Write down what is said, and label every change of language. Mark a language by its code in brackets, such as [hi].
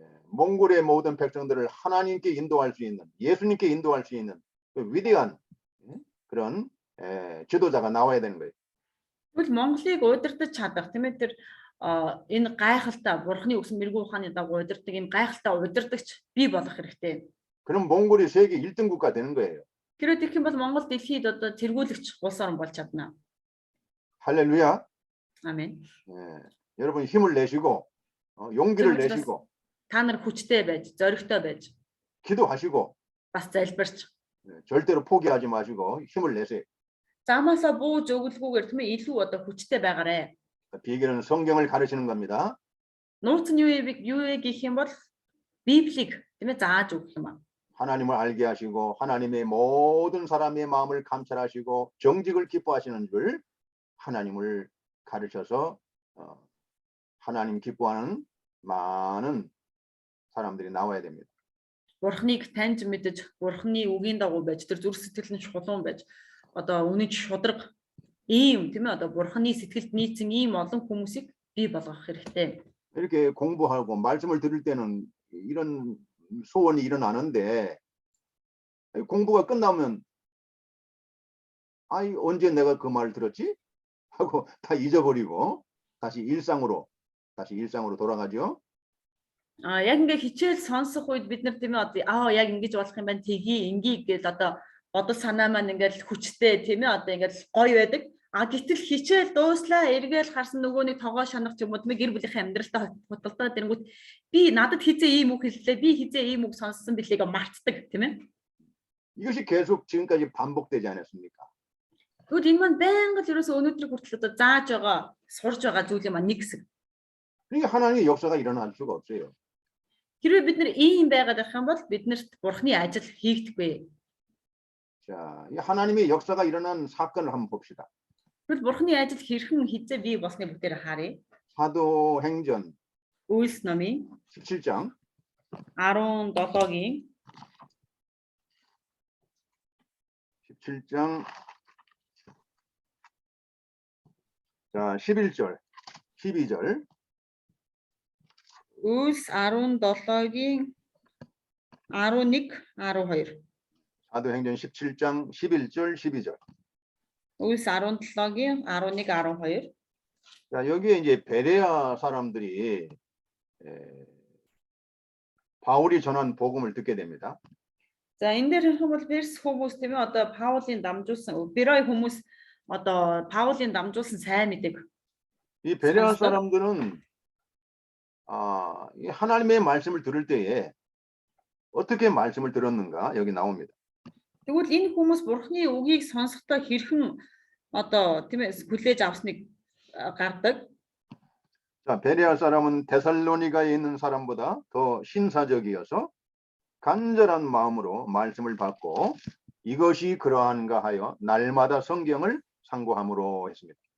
[ko] 몽골의 모든 백성들을 하나님께 인도할 수 있는 예수님께 인도할 수 있는 그 위대한 그런 지도자가 나와야 되는 거예요. [mn] Тэгвэл Монголыг удирдах чадах тийм ээ тэр энэ гайхалтай бурхны өгсөн мэрэгүү ухааны дагуу удирдаг энэ гайхалтай удирдагч бий болох хэрэгтэй. [ko] 그럼 몽골이 세계 1등 국가 되는 거예요. [mn] Тэрөө тэгэх юм бол Монгол дэлхийд одоо тэргүүлэгч улс орн болж чадна. [ko] 할렐루야. 아멘. 여러분 힘을 내시고 용기를 내시고 [mn] та нар хүчтэй байж, зоригтой байж, [ko] 기도하시고 [mn] бас залбирч [ko] 절대로 포기하지 마시고 힘을 내세요. [mn] замаасаа бууж өгөлгүйгээр тийм ээ илүү одоо хүчтэй байгаарэ. [ko] 비결은 성경을 가르치는 겁니다. [mn] Нууц нь юу вэ гэх юм бол Библийг тийм ээ зааж өгөх юм аа. [ko] 하나님을 알게 하시고 하나님의 모든 사람의 마음을 감찰하시고 정직을 기뻐하시는 줄 하나님을 가르쳐서 하나님 기뻐하는 많은 사람들이 나와야 됩니다. [mn] Бурхныг таньж мэдэж, Бурхны үгийн дагуу байж, тэр зүрх сэтгэл нь шулуун байж, одоо үнэн шударга ийм тийм ээ одоо Бурхны сэтгэлд нийцэн ийм олон хүмүүсийг бий болгох хэрэгтэй. [ko] 이렇게 공부하고 말씀을 들을 때는 이런 소원이 일어나는데 공부가 끝나면 아이 언제 내가 그 말을 들었지? 하고 다 잊어버리고 다시 일상으로 돌아가죠. [mn] Яг ингээ хичээл сонсох үед бид нар тийм ээ одоо яг ингэж болох юм байна тгий гэл одоо бодол санаа маань ингээл хүчтэй тийм ээ одоо ингээл гоё байдаг. Гэтэл хичээл дууслаа эргээл харсан нөгөөний тогоо шанах ч юм уу тийм гэр бүлийнхээ амьдралтай худалдаа тэрэнгүүт би надад хизээ ийм үг хэллээ би хизээ ийм үг сонссон билээ гэ мартдаг тийм ээ. [ko] 이것이 계속 지금까지 반복되지 않았습니까? [mn] Тэгвэл энэ маань байнга л ерөөсөө өнөөдрийг хүртэл одоо зааж байгаа сурж байгаа зүйл юм а нэг хэсэг. [ko] 그러니까 하나님의 역사가 일어날 수가 없어요. [mn] Хэрвээ бид нар ийм байгаад байх юм бол биднэрт Бурхны ажил хийгдэхгүй. [ko] 자, 이 하나님의 역사가 일어난 사건을 한번 봅시다. [mn] Тэгвэл Бурхны ажил хэрхэн хизээ бий болсны бүгдээр харъя. [ko] 사도행전 [mn] Үйлс номын [ko] 17장 [mn] 17-гийн [ko] 17장 자 11절 12절 [mn] Үйлс 17-гийн 11, 12. [ko] 사도행전 17장 11절 12절. [mn] Үйлс 17-гийн 11, 12. [ko] 자 여기에 이제 베레아 사람들이 바울이 전한 복음을 듣게 됩니다. [mn] За энэ дээр хэлэх юм бол Перс хүмүүс тийм ээ одоо Паулын дамжуулсан Берой хүмүүс одоо Паулын дамжуулсан сайн мэдээг [ko] 이 베레아 사람들은 이 하나님의 말씀을 들을 때에 어떻게 말씀을 들었는가 여기 나옵니다. [mn] тэгвэл энэ хүмүүс Бурхны үгийг сонсохдоо хэрхэн одоо тийм ээ хүлээж авсныг гардаг. [ko] 자 베레아 사람은 데살로니가에 있는 사람보다 더 신사적이어서 간절한 마음으로 말씀을 받고 이것이 그러한가 하여 날마다 성경을 상고함으로 했습니다.